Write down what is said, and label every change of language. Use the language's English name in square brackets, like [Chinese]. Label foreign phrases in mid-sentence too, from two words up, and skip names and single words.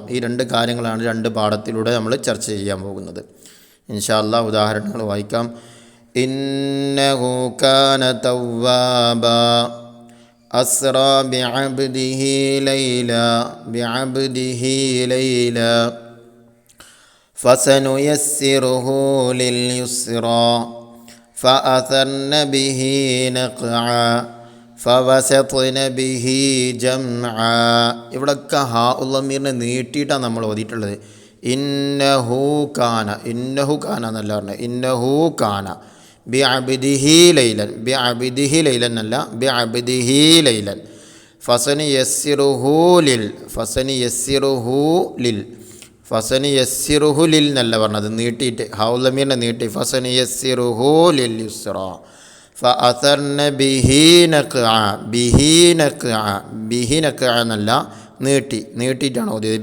[Malayalam] ഈ 2 കാര്യങ്ങളാണ് 2 പാഠത്തിലൂടെ നമ്മൾ ചർച്ച ചെയ്യാൻ പോകുന്നത്. [Arabic] إن شاء الله [Malayalam] ഉദാഹരണങ്ങൾ വായിക്കാം. [Arabic] إنه كان توابا أسرى بعبده ليلا فسنيسره لليسرى فأثرن به نقعا فوسطن به جمعا. [Malayalam] ഇവിടൊക്കെ ഹാ ഉൽ ലമീറിനെ നീട്ടിയിട്ടാണ് നമ്മൾ ഓതിയിട്ടുള്ളത്. [Arabic] إنه كان [Malayalam] എന്നല്ല പറഞ്ഞത്. [Arabic] إنه كان بعبده ليلا അല്ല, بعبده ليلا. فسنيسره لل [Malayalam] എന്നല്ല പറഞ്ഞത്, നീട്ടിയിട്ട് ഹാ ഉൽ ലമീറിനെ നീട്ടി [Arabic] فسنيسره لليسرى فأثرن به نقعا [Malayalam] എന്നല്ല, നീട്ടിയിട്ടാണ് ഓതിയത്.